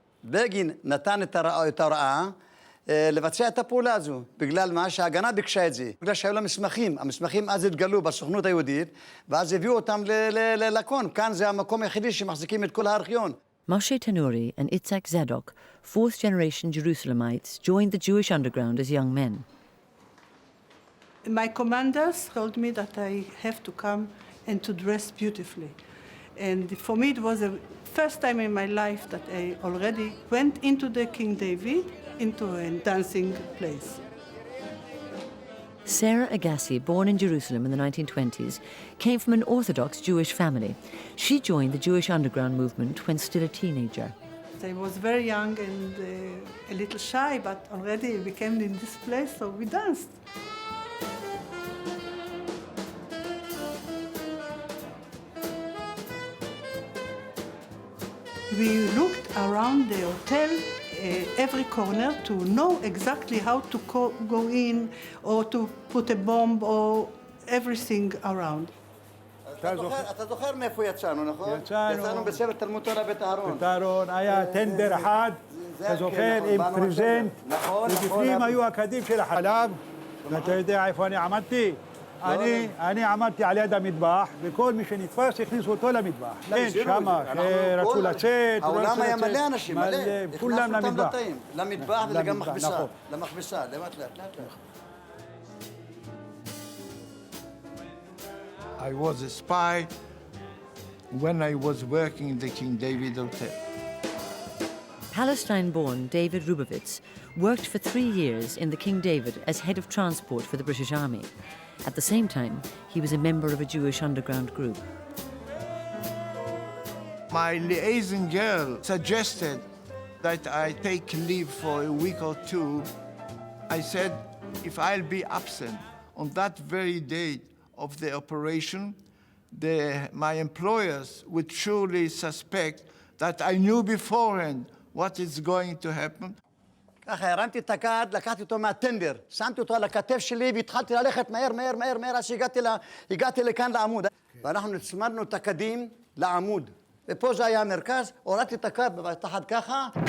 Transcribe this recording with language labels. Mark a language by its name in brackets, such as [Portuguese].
[Hebrew] בגין נתן את ההוראה לבצע את הפעולה הזו, בגלל מה שההגנה ביקשה את זה, בגלל שהיו לה מסמכים, המסמכים אז התגלו בסוכנות היהודית, ואז הביאו אותם ללקון, כאן זה המקום היחידי שמחזיקים את כל הארכיון. [English] Moshe Tanuri and Itzhak Zadok, fourth-generation Jerusalemites, joined the Jewish underground as young men. My commanders told me that I have to come and to dress beautifully. And for me, it was the first time in my life that I already went into the King David, into a dancing place. Sarah Agassi, born in Jerusalem in the 1920s, came from an Orthodox Jewish family. She joined the Jewish underground movement when still a teenager. I was very young and a little shy, but already we came in this place, so we danced. We looked around the hotel, every corner, to know exactly how to go in or to put a bomb or everything around. [Hebrew] אתה זוכר מאיפה יצאנו, נכון? יצאנו בסרט תלמוד תורה בית אהרון. בית אהרון היה טנדר אחד, אתה זוכר, עם פריזנט, ובפנים היו הקדים של החלב, ואתה יודע איפה אני עמדתי? אני עמדתי על יד המטבח, וכל מי שנתפס הכניסו אותו למטבח. כן, שמה, שרצו לצאת, העולם היה מלא אנשים, מלא. כולם למטבח. למטבח וגם מכבסה, למכבסה, לאט לאט. [English] I was a spy when I was working in the King David Hotel. Palestine-born David Rubovitz worked for 3 years in the King David as head of transport for the British Army. At the same time, he was a member of a Jewish underground group. My liaison girl suggested that I take leave for a week or two. I said, if I'll be absent on that very day of the operation, my employers would surely suspect that I knew beforehand what is going to happen. [Hebrew] ככה הרמתי את הכד, לקחתי אותו מהטנדר, שמתי אותו על הכתף שלי והתחלתי ללכת מהר, עד שהגעתי לכאן לעמוד. ואנחנו נצמדנו את הכדים לעמוד. ופה זה היה המרכז, הורדתי את הכד בבת אחת ככה.